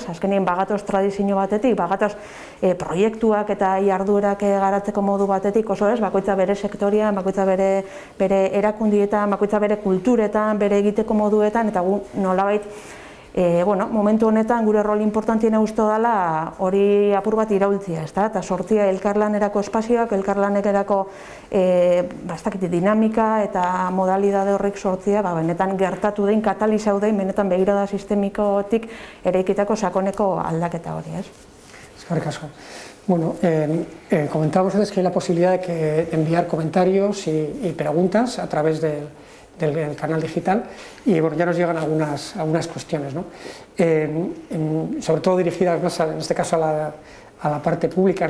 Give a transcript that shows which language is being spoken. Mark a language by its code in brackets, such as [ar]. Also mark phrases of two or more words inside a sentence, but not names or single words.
[eu] Azkenien bagatoz tradizio batetik, bagatoz proiektuak eta jarduerak garatzeko modu batetik, oso ez, bakoitza bere sektoria, bakoitza bere erakundietan, bakoitza bere kulturetan, bere egiteko moduetan, eta gu nolabait momentu honetan gure rol importantiena uste dela hori apur bat iraultzia, eta sortzia elkarlanerako espazioak, elkarlanerako dinamika eta modalidade horrek sortzia, benetan gertatu den, katalizau den, benetan begirada sistemikotik eraikitako sakoneko aldaketa hori, ez? Eskerrik asko. [es] Bueno, comentábamos antes que hay la posibilidad de enviar comentarios y preguntas a través del canal digital y ya nos llegan algunas cuestiones, ¿no? Sobre todo dirigidas más en este caso a la parte pública, ¿no?